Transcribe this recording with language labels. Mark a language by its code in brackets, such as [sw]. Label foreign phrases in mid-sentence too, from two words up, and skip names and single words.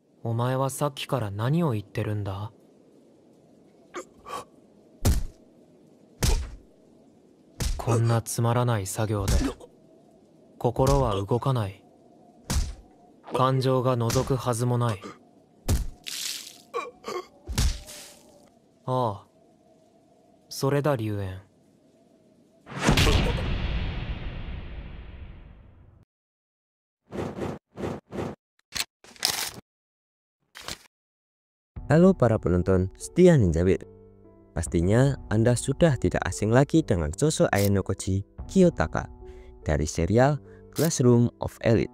[ja] お前はさっきから何を言ってるんだ？こんなつまらない作業で心は動かない。感情が覗くはずもない。ああ、それだ龍炎。 [id] Halo para penonton setia Ninja Bear. Pastinya Anda sudah tidak asing lagi dengan sosok Ayano Koji Kiyotaka dari serial Classroom of Elite.